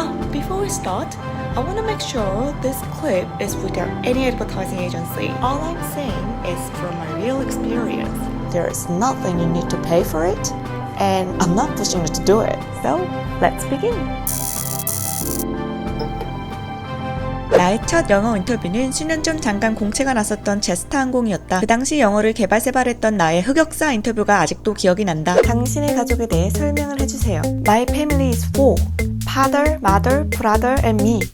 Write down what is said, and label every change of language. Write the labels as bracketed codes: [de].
[en] Before we start, I want to make sure this clip is without any advertising agency. All I'm saying is from my real experience. There's nothing you need to pay for it, and I'm not pushing you to do it. So let's begin. [ko] 나의 첫 영어 인터뷰는 수년 전 잠깐 공채가 났었던 제스타 항공이었다. 그 당시 영어를 개발세발했던 나의 흑역사 인터뷰가 아직도 기억이 난다. 당신의 가족에 대해 설명을 해주세요. [en] My family is four. Father, mother, brother, and me.